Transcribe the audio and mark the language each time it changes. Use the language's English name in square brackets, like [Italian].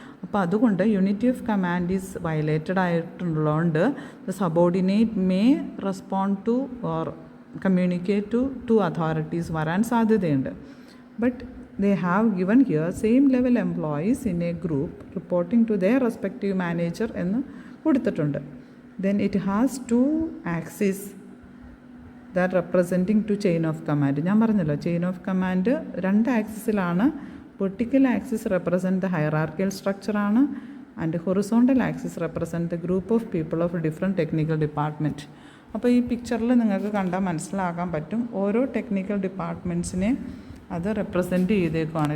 [English] അപ്പോൾ അതുകൊണ്ട് unity of command is violated ആയിട്ടുള്ളതുകൊണ്ട് the subordinate may respond to or communicate to authorities [Malayalam] വരാൻ സാധ്യതയുണ്ട്. [English] but they have given here same level employees in a group reporting to their respective manager [Malayalam] എന്ന് കൊടുത്തിട്ടുണ്ട്. [English] Then it has two axes that representing to chain of command. [Malayalam] ഞാൻ പറഞ്ഞല്ലോ [English] Chain of command രണ്ട് ആക്സിസിലാണ്. Vertical axis represent the hierarchical സ്ട്രക്ചറാണ് and horizontal axis represent the group of people of different technical department. [Malayalam] അപ്പോൾ ഈ പിക്ചറിൽ നിങ്ങൾക്ക് കണ്ടാൽ മനസ്സിലാക്കാൻ പറ്റും ഓരോ ടെക്നിക്കൽ ഡിപ്പാർട്ട്മെൻറ്റ്സിനെ അത് റെപ്രസെൻറ്റ് ചെയ്തേക്കുവാണ്.